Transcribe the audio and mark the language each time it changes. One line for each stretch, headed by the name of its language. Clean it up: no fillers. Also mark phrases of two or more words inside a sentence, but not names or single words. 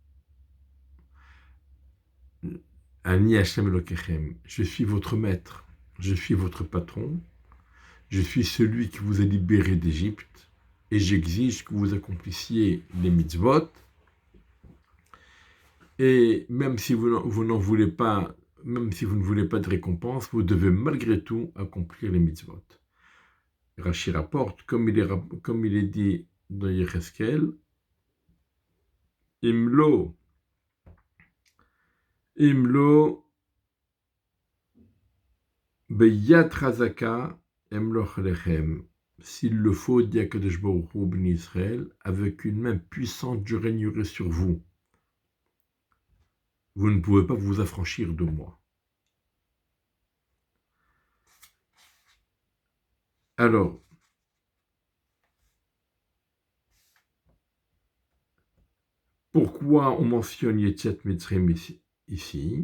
Hebrew: אני השם אלוקיכם,
French: je suis votre maître, je suis votre patron, je suis celui qui vous a libéré d'Égypte, et j'exige que vous accomplissiez les mitzvot, et même si vous n'en voulez pas, même si vous ne voulez pas de récompense, vous devez malgré tout accomplir les mitzvot. Rashi rapporte, comme il est dit dans Yecheskel,
Hebrew: אם לא ביד חזקה אמלוך עליכם.
French: S'il le faut, dit
Hebrew: הקדוש ברוך הוא
French: ben Israël, avec une main puissante, je régnerai sur vous. Vous ne pouvez pas vous affranchir de moi. Alors, pourquoi on mentionne
Hebrew: יציאת מצרים
French: ici?